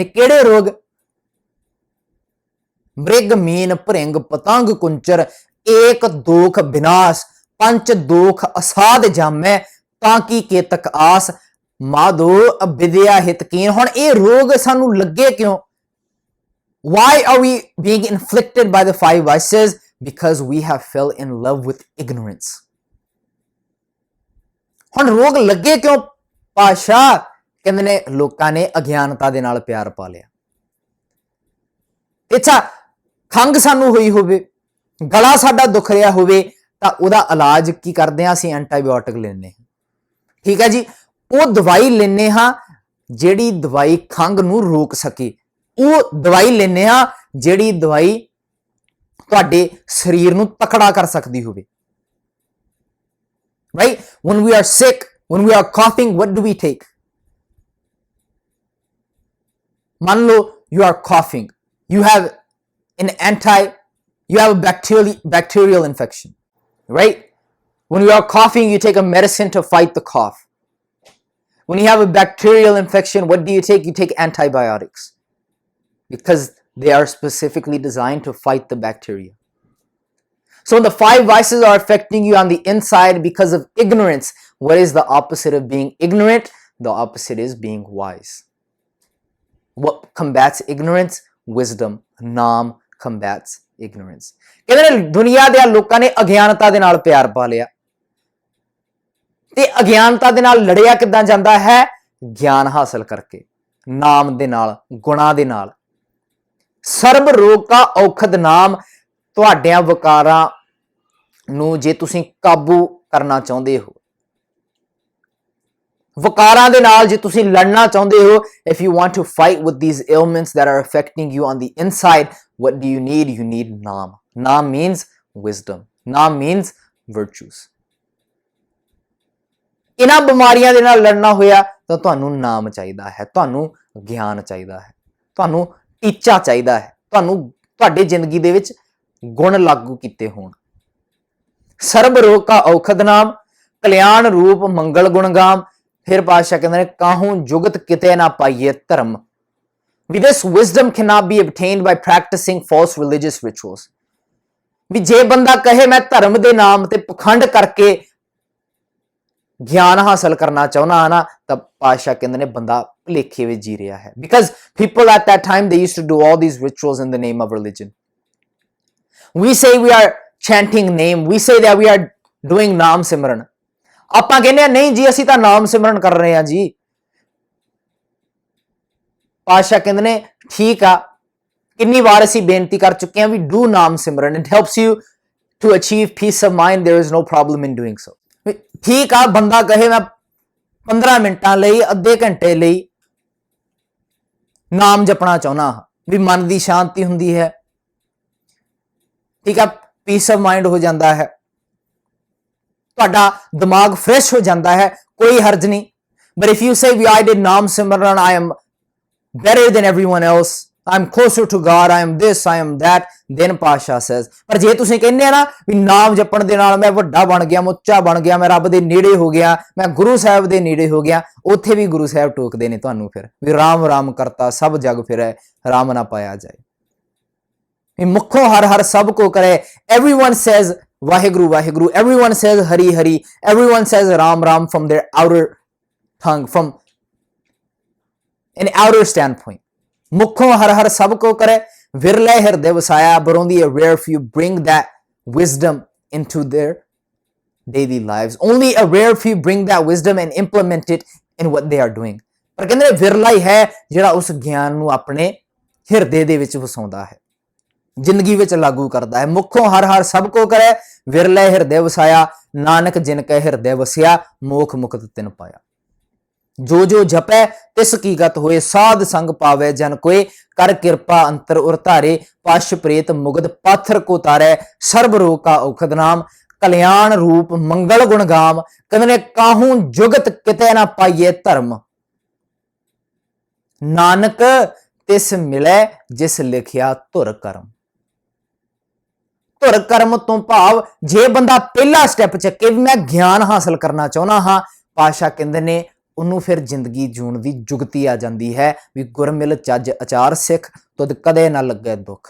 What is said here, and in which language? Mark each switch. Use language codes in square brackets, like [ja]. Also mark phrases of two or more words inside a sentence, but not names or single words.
[pa] ਕਿਹੜੇ ਰੋਗ? ਮ੍ਰਿਗ ਮੀਨ ਭ੍ਰਿੰਗ ਪਤੰਗ ਕੁੰਚਰ ਏਕ ਦੋਖ ਵਿਨਾਸ਼ ਪੰਚ ਦੋਖ ਅਸਾਧ ਜਾਮੈ ਤਾਂ ਕੀ ਕੇਤਕ ਆਸ ਮਾਧੋ ਵਿਦਿਆ ਹਿਤਕੀਨ। ਹੁਣ ਇਹ ਰੋਗ ਸਾਨੂੰ ਲੱਗੇ ਕਿਉਂ? [en] Why are we being inflicted by the five vices? Because we have fell in love with ignorance. [pa] ਹੁਣ ਰੋਗ ਲੱਗੇ ਕਿਉਂ ਪਾਤਸ਼ਾਹ? ਕਹਿੰਦੇ ਨੇ ਲੋਕਾਂ ਨੇ ਅਗਿਆਨਤਾ ਦੇ ਨਾਲ ਪਿਆਰ ਪਾ ਲਿਆ। ਅੱਛਾ, ਖੰਘ ਸਾਨੂੰ ਹੋਈ ਹੋਵੇ, ਗਲਾ ਸਾਡਾ ਦੁਖ ਰਿਹਾ ਹੋਵੇ, ਤਾਂ ਉਹਦਾ ਇਲਾਜ ਕੀ ਕਰਦੇ ਹਾਂ? ਅਸੀਂ ਐਂਟੀਬਾਇਓਟਿਕ ਲੈਂਦੇ ਹਾਂ। ਠੀਕ ਹੈ ਜੀ, ਉਹ ਦਵਾਈ ਲੈਂਦੇ ਹਾਂ ਜਿਹੜੀ ਦਵਾਈ ਖੰਘ ਨੂੰ ਰੋਕ ਸਕੇ, ਉਹ ਦਵਾਈ ਲੈਂਦੇ ਹਾਂ ਜਿਹੜੀ ਦਵਾਈ ਤੁਹਾਡੇ ਸਰੀਰ ਨੂੰ ਤਕੜਾ ਕਰ ਸਕਦੀ ਹੋਵੇ। [en] Right? When we are sick, when we are coughing, what do we take? [hi] मान लो [en] you are coughing, you have a bacterial infection, right? When you are coughing, you take a medicine to fight the cough. When you have a bacterial infection, what do you take? You take antibiotics because they are specifically designed to fight the bacteria. So the five vices are affecting you on the inside because of ignorance. What is the opposite of being ignorant? The opposite is being wise. What combats ignorance? Wisdom. Naam combats ignorance. [pa] ਕਹਿੰਦੇ ਨੇ ਦੁਨੀਆ ਦੇ ਲੋਕਾਂ ਨੇ ਅਗਿਆਨਤਾ ਦੇ ਨਾਲ ਪਿਆਰ ਪਾ ਲਿਆ, ਤੇ ਅਗਿਆਨਤਾ ਦੇ ਨਾਲ ਲੜਿਆ ਕਿੱਦਾਂ ਜਾਂਦਾ ਹੈ? ਗਿਆਨ ਹਾਸਲ ਕਰਕੇ, ਨਾਮ ਦੇ ਨਾਲ, ਗੁਣਾ ਦੇ ਨਾਲ। ਸਰਬ ਰੋਗ ਕਾ ਔਖਦ ਨਾਮ। ਤੁਹਾਡਿਆਂ ਵਿਕਾਰਾਂ ਨੂੰ ਜੇ ਤੁਸੀਂ ਕਾਬੂ ਕਰਨਾ ਚਾਹੁੰਦੇ ਹੋ, ਵਿਕਾਰਾਂ ਦੇ ਨਾਲ ਜੇ ਤੁਸੀਂ ਲੜਨਾ ਚਾਹੁੰਦੇ ਹੋ, [en] if you want to fight with these ailments that are affecting you on the inside, what do you need? You need naam. Naam means wisdom. Naam means virtues. [pa] ਇਹਨਾਂ ਬਿਮਾਰੀਆਂ ਦੇ ਨਾਲ ਲੜਨਾ ਹੋਇਆ ਤਾਂ ਤੁਹਾਨੂੰ ਨਾਮ ਚਾਹੀਦਾ ਹੈ, ਤੁਹਾਨੂੰ ਗਿਆਨ ਚਾਹੀਦਾ ਹੈ, ਤੁਹਾਨੂੰ ਟੀਚਾ ਚਾਹੀਦਾ ਹੈ, ਤੁਹਾਨੂੰ ਤੁਹਾਡੇ ਜ਼ਿੰਦਗੀ ਦੇ ਵਿੱਚ ਗੁਣ ਲਾਗੂ ਕੀਤੇ ਹੋਣ। ਸਰਬ ਰੋਗ ਕਾ ਔਖਦ ਨਾਮ, ਕਲਿਆਣ ਰੂਪ ਮੰਗਲ ਗੁਣਗਾਮ। ਫਿਰ ਪਾਤਸ਼ਾਹ ਕਹਿੰਦੇ ਨੇ ਕਾਹੂ ਜੁਗਤ ਕਿਤੇ ਨਾ ਪਾਈਏ ਧਰਮ। [en] ਵੀ this wisdom cannot be obtained by practicing false religious rituals. [pa] ਵੀ ਜੇ ਬੰਦਾ ਕਹੇ ਮੈਂ ਧਰਮ ਦੇ ਨਾਮ ਤੇ ਪਖੰਡ ਕਰਕੇ ਗਿਆਨ ਹਾਸਲ ਕਰਨਾ ਚਾਹੁੰਦਾ ਨਾ, ਤਾਂ ਪਾਤਸ਼ਾਹ ਕਹਿੰਦੇ ਨੇ ਬੰਦਾ ਭੁਲੇਖੇ ਵਿੱਚ ਜੀ ਰਿਹਾ ਹੈ। [en] Because people at that time, they used to do all these rituals in the name of religion. We say we are chanting name, we say that we are doing [pa] ਨਾਮ ਸਿਮਰਨ। ਆਪਾਂ ਕਹਿੰਦੇ ਆ ਨਹੀਂ ਜੀ ਅਸੀਂ ਤਾਂ ਨਾਮ ਸਿਮਰਨ ਕਰ ਰਹੇ ਹਾਂ ਜੀ। ਪਾਤਸ਼ਾਹ ਕਹਿੰਦੇ ਨੇ ਠੀਕ ਆ, ਕਿੰਨੀ ਵਾਰ ਅਸੀਂ ਬੇਨਤੀ ਕਰ ਚੁੱਕੇ ਹਾਂ ਵੀ [en] do naam simran, it helps you to achieve peace of mind, there is no problem in doing so. [pa] ਠੀਕ ਆ, ਬੰਦਾ ਕਹੇ ਮੈਂ 15 ਮਿੰਟਾਂ ਲਈ, ਅੱਧੇ ਘੰਟੇ ਲਈ ਨਾਮ ਜਪਣਾ ਚਾਹੁੰਦਾ ਹਾਂ, ਵੀ ਮਨ ਦੀ ਸ਼ਾਂਤੀ ਹੁੰਦੀ ਹੈ, ਠੀਕ ਆ, [en] peace of mind [pa] ਹੋ ਜਾਂਦਾ ਹੈ, ਤੁਹਾਡਾ ਦਿਮਾਗ ਫਰੈਸ਼ ਹੋ ਜਾਂਦਾ ਹੈ, ਕੋਈ ਹਰਜ ਨਹੀਂ। [en] But if you say we I did [pa] ਨਾਮ ਸਿਮਰਨ, [en] I am better than everyone else, I am closer to God, I am this, I am that, then Pasha says, [pa] ਪਰ ਜੇ ਤੁਸੀਂ ਕਹਿੰਦੇ ਆ ਨਾ ਵੀ ਨਾਮ ਜਪਣ ਦੇ ਨਾਲ ਮੈਂ ਵੱਡਾ ਬਣ ਗਿਆ, ਮੈਂ ਉੱਚਾ ਬਣ ਗਿਆ, ਮੈਂ ਰੱਬ ਦੇ ਨੇੜੇ ਹੋ ਗਿਆ, ਮੈਂ ਗੁਰੂ ਸਾਹਿਬ ਦੇ ਨੇੜੇ ਹੋ ਗਿਆ, ਉੱਥੇ ਵੀ ਗੁਰੂ ਸਾਹਿਬ ਟੋਕਦੇ ਨੇ ਤੁਹਾਨੂੰ ਫਿਰ ਵੀ ਰਾਮ ਰਾਮ ਕਰਤਾ ਸਭ ਜਗ ਫਿਰੈ, ਰਾਮ ਨਾ ਪਾਇਆ ਜਾਏ। ਮੁਖੋਂ ਹਰ ਹਰ ਸਭ ਕੋ ਕਰੇ, [en] everyone says [pa] ਵਾਹਿਗੁਰੂ ਵਾਹਿਗੁਰੂ, [en] everyone says [pa] ਹਰੀ ਹਰੀ, [en] everyone says [pa] ਰਾਮ ਰਾਮ [en] from their outer tongue, from an outer standpoint. [pa] ਮੁਖੋਂ ਹਰ ਹਰ ਸਭ ਕੋ ਕਰੇ, ਵਿਰਲੇ ਹਿਰਦੇ ਵਸਾਇਆ, [en] but only a rare few bring that wisdom into their daily lives. Only a rare few bring that wisdom and implement it in what they are doing. [pa] ਪਰ ਕਹਿੰਦੇ ਵਿਰਲਾ ਹੀ ਹੈ ਜਿਹੜਾ ਉਸ ਗਿਆਨ ਨੂੰ ਆਪਣੇ ਹਿਰਦੇ ਦੇ ਵਿੱਚ ਵਸਾਉਂਦਾ ਹੈ, ਜ਼ਿੰਦਗੀ ਵਿੱਚ ਲਾਗੂ ਕਰਦਾ ਹੈ। ਮੁਖੋਂ ਹਰ ਹਰ ਸਭ ਕੋ ਕਰੇ, ਵਿਰਲੇ ਹਿਰਦੇ ਵਸਾਇਆ, ਨਾਨਕ ਜਿਨ ਕੈ ਹਿਰਦੇ ਵਸਿਆ, ਮੋਖ ਮੁਕਤ ਤਿਨ ਪਾਇਆ। ਜੋ ਜੋ ਜਪੈ ਤਿਸ ਕੀ ਗਤਿ ਹੋਇ, ਸਾਧ ਸੰਗ ਪਾਵੈ ਜਨ ਕੋਇ, ਕਰ ਕ੍ਰਿਪਾ ਅੰਤਰ ਉਰ ਧਾਰੈ, ਪਸ਼ ਪ੍ਰੇਤ ਮੁਗਧ ਪਾਥਰ ਕੋ ਤਾਰੈ, ਸਰਬ ਰੋਗ ਕਾ ਔਖਦ ਨਾਮ, ਕਲਿਆਣ ਰੂਪ ਮੰਗਲ ਗੁਣ ਗਾਮ, ਕਹਿਨੇ ਕਾਹੂ ਜੁਗਤ ਕਿਤੇ ਨਾ ਪਾਈਏ ਧਰਮ, ਨਾਨਕ ਤਿਸ ਮਿਲੇ ਜਿਸ ਲਿਖਿਆ ਧੁਰ ਕਰਮ। ਧੁਰ ਕਰਮ ਤੋ ਭਾਵ ਜੇ ਬੰਦਾ ਪਹਿਲਾ ਸਟੈਪ ਚੱਕੇ ਮੈਂ ਗਿਆਨ ਹਾਸਲ ਕਰਨਾ ਚਾਹਨਾ ਹਾਂ, ਪਾਤਸ਼ਾਹ ਕਹਿੰਦੇ ਨੇ ਉਹਨੂੰ ਫਿਰ ਜ਼ਿੰਦਗੀ ਜੂਣ ਦੀ ਜੁਗਤੀ ਆ ਜਾਂਦੀ ਹੈ ਵੀ ਗੁਰ ਮਿਲ ਚੱਜ ਅਚਾਰ ਸਿੱਖ, ਤੁਧ ਕਦੇ ਨਾ ਲੱਗੇ ਦੁੱਖ।